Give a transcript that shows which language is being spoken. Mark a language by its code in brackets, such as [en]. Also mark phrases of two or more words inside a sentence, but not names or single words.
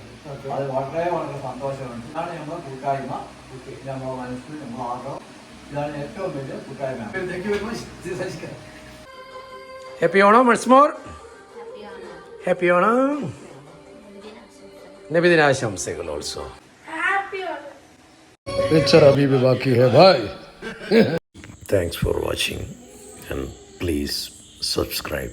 [ml] അത് വളരെ വളരെ സന്തോഷമുണ്ട്. ഇതാണ് നമ്മുടെ കൂട്ടായ്മ, നമ്മുടെ മനസ്സ്, നമ്മുടെ ആഗ്രഹം. ഇതാണ് ഏറ്റവും വലിയ കൂട്ടായ്മ. [en] Thank you very much. Happy Onam once more. Happy Onam. നബിദിനാശംസകൾ ഓൾസോ. [hi] पिक्चर अभी भी बाकी है भाई. [en] Thanks for watching and please subscribe.